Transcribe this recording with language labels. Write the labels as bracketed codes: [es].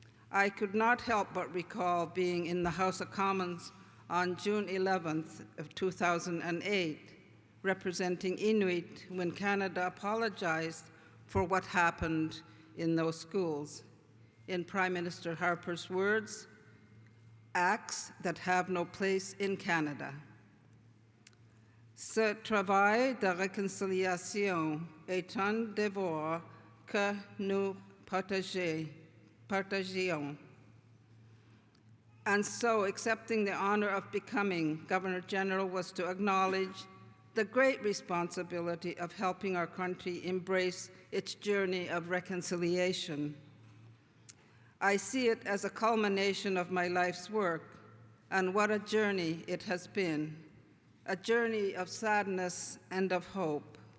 [en] I could not help but recall being in the House of Commons on June 11th of 2008, representing Inuit when Canada apologized for what happened in those schools. In Prime Minister Harper's words, "Acts that have no place in Canada." [fr] Ce travail de réconciliation est un devoir que nous partagions. [en] And so accepting the honor of becoming Governor General was to acknowledge the great responsibility of helping our country embrace its journey of reconciliation. I see it as a culmination of my life's work, and what a journey it has been, a journey of sadness and of hope.